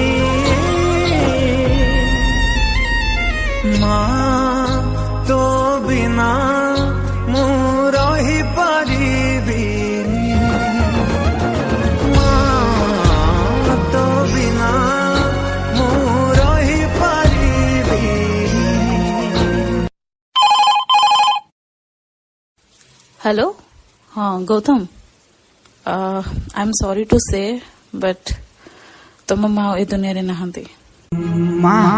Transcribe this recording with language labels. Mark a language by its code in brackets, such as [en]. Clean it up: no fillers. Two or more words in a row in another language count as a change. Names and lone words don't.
[or] ମା, ତୋ ବିନା ମୁଁ ରହିପାରିବିନି। ମା, ତୋ ବିନା ମୁଁ ରହିପାରିବିନି। [en] हेलो, हाँ गौतम, I am sorry to say but [or] ତୁମ ମା ଏ ଦୁନିଆ ରେ ନାହାନ୍ତି। ମା,